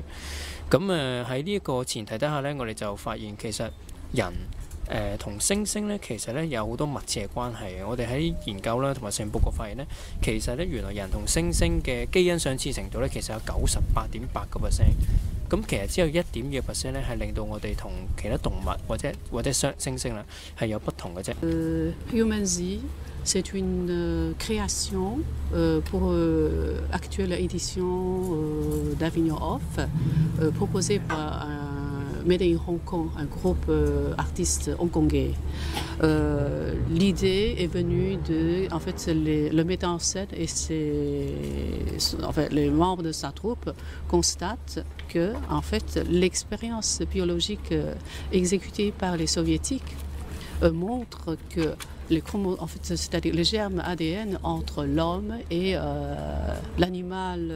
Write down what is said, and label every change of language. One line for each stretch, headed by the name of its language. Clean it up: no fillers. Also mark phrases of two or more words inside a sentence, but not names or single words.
Cantonese: 咁喺呢一個前提底下呢，我哋就發現其實人同猩猩呢，其實呢有好多密切嘅關係。我哋喺研究啦同埋成報告發現呢，其實呢原來人同猩猩嘅基因相似程度呢，其實有98.8%。咁其實只有1.2% 呢係令到我哋同其他動物或者猩猩啦係有不同嘅啫。
French: Human Z, c'est une création pour actuelle édition d'Avignon Off, proposée par Made in Hong Kong, un groupe artistes hongkongais. L'idée est venue de, en fait, le metteur en scène et les membres de sa troupe constatent que, en fait, l'expérience biologique exécutée par les soviétiques montre que c'est-à-dire le germe ADN entre l'homme et l'animal.